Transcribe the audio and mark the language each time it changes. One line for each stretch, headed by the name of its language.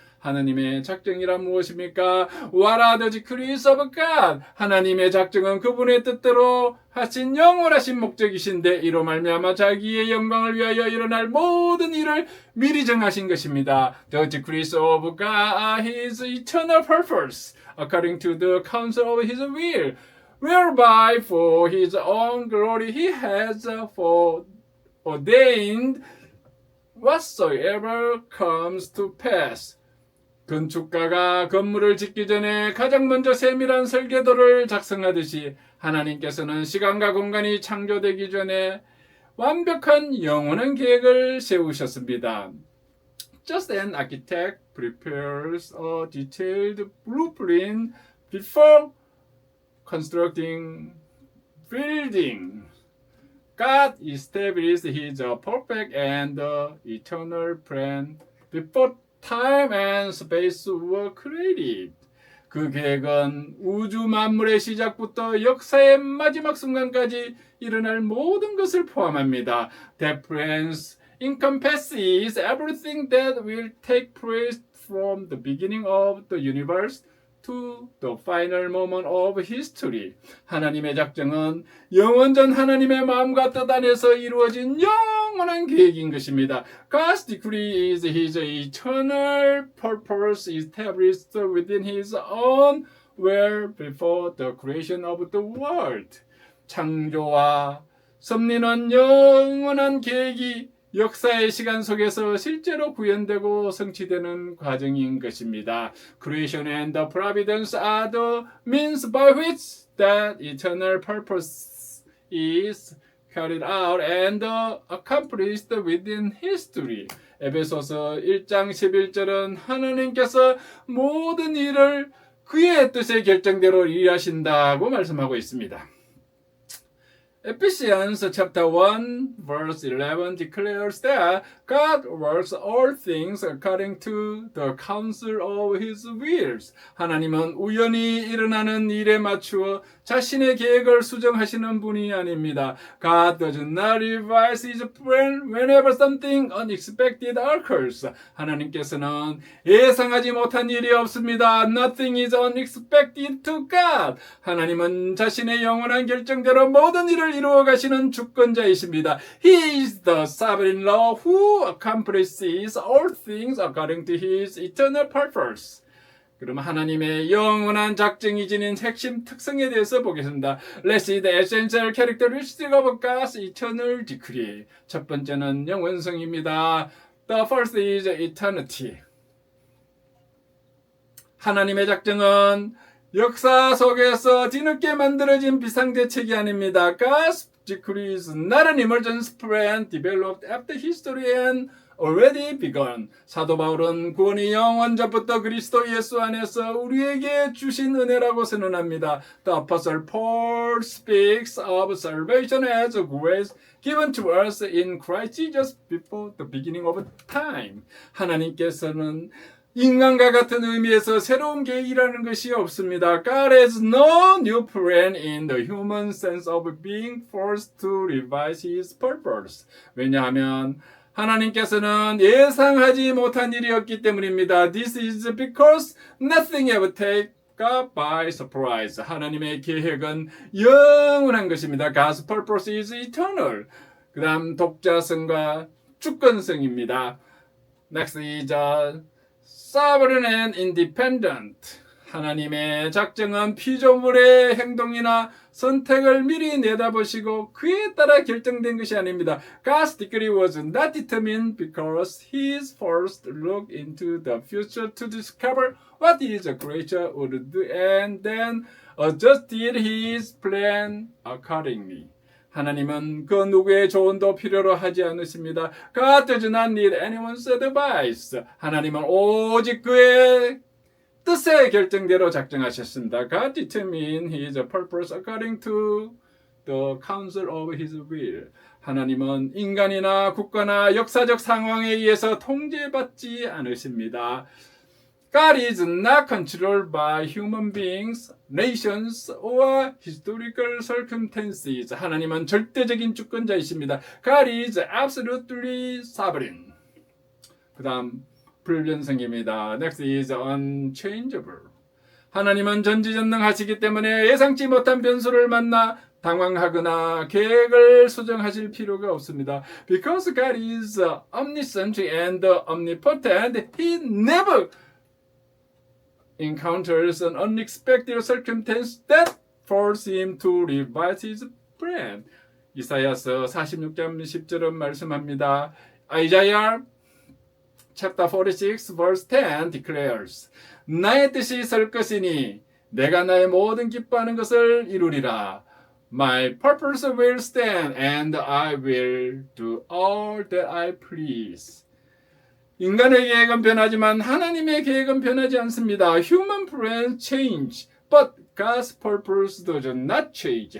Korean: 하나님의 작정이란 무엇입니까?
English: What are the decrees of God?
Korean: 하나님의 작정은 그분의 뜻대로 하신 영원하신 목적이신데 이로 말미암아 자기의 영광을 위하여 일어날 모든 일을 미리 정하신 것입니다.
English: The decrees of God are His eternal purpose, according to the counsel of His will, whereby for His own glory He has foreordained whatsoever comes to pass.
Korean: 건축가가 건물을 짓기 전에 가장 먼저 세밀한 설계도를 작성하듯이 하나님께서는 시간과 공간이 창조되기 전에 완벽한 영원한 계획을 세우셨습니다.
English: Just an architect prepares a detailed blueprint before constructing building. God established His perfect and eternal plan before time and space were created.
Korean: 그 계획은 우주 만물의 시작부터 역사의 마지막 순간까지 일어날 모든 것을 포함합니다.
English: That plan encompasses everything that will take place from the beginning of the universe to the final moment of history.
Korean: 하나님의 작정은 영원전 하나님의 마음과 뜻 안에서 이루어진 영원한 계획인 것입니다.
English: God's decree is His eternal purpose established within His own will before the creation of the world.
Korean: 창조와 섭리는 영원한 계획이 역사의 시간 속에서 실제로 구현되고 성취되는 과정인 것입니다.
English: Creation and the providence are the means by which that eternal purpose is carried out and accomplished within history.
Korean: 에베소서 1장 11절은 하나님께서 모든 일을 그의 뜻의 결정대로 일하신다고 말씀하고 있습니다.
English: Ephesians chapter 1 verse 11 declares that God works all things according to the counsel of His wills.
Korean: 하나님은 우연히 일어나는 일에 맞추어 자신의 계획을 수정하시는 분이 아닙니다.
English: God does not revise His plan whenever something unexpected occurs.
Korean: 하나님께서는 예상하지 못한 일이 없습니다.
English: Nothing is unexpected to God.
Korean: 하나님은 자신의 영원한 결정대로 모든 일을 이루어 가시는 주권자이십니다.
English: He is the sovereign Lord who accomplishes all things according to His eternal purpose.
Korean: 그럼 하나님의 영원한 작정이 지닌 핵심 특성에 대해서 보겠습니다.
English: Let's see the essential characteristic of God's eternal decree.
Korean: 첫 번째는 영원성입니다.
English: The first is eternity.
Korean: 하나님의 작정은 역사 속에서 뒤늦게 만들어진 비상대책이 아닙니다.
English: God's decree is not an emergency plan developed after history and already begun.
Korean: 사도 바울은 구원이 영원전부터 그리스도 예수 안에서 우리에게 주신 은혜라고 선언합니다.
English: The Apostle Paul speaks of salvation as a grace given to us in Christ Jesus before the beginning of time.
Korean: 하나님께서는 인간과 같은 의미에서 새로운 계획이라는 것이 없습니다.
English: God has no new plan in the human sense of being forced to revise his purpose.
Korean: 왜냐하면 하나님께서는 예상하지 못한 일이었기 때문입니다.
English: This is because nothing ever takes God by surprise.
Korean: 하나님의 계획은 영원한 것입니다.
English: God's purpose is eternal.
Korean: 그 다음 독자성과 주권성입니다.
English: Next is sovereign and independent.
Korean: 하나님의 작정은 피조물의 행동이나 선택을 미리 내다보시고 그에 따라 결정된 것이 아닙니다.
English: God's decree was not determined because he first looked into the future to discover what his creature would do and then adjusted his plan accordingly.
Korean: 하나님은 그 누구의 조언도 필요로 하지 않으십니다.
English: God does not need anyone's advice.
Korean: 하나님은 오직 그의 뜻의 결정대로 작정하셨습니다.
English: God determined his purpose according to the counsel of his will.
Korean: 하나님은 인간이나 국가나 역사적 상황에 의해서 통제받지 않으십니다.
English: God is not controlled by human beings, nations, or historical circumstances.
Korean: 하나님은 절대적인 주권자이십니다.
English: God is absolutely sovereign.
Korean: 그 다음 불변성입니다.
English: Next is unchangeable.
Korean: 하나님은 전지전능하시기 때문에 예상치 못한 변수를 만나 당황하거나 계획을 수정하실 필요가 없습니다.
English: Because God is omniscient and omnipotent, He never encounters an unexpected circumstance that forces him to revise his plan.
Korean: 이사야서 46장 10절은 말씀합니다.
English: Isaiah chapter 46 verse 10 declares
Korean: 나의 뜻이 설 것이니 내가 나의 모든 기뻐하는 것을 이루리라.
English: My purpose will stand and I will do all that I please.
Korean: 인간의 계획은 변하지만 하나님의 계획은 변하지 않습니다.
English: Human plans change, but God's purpose does not change.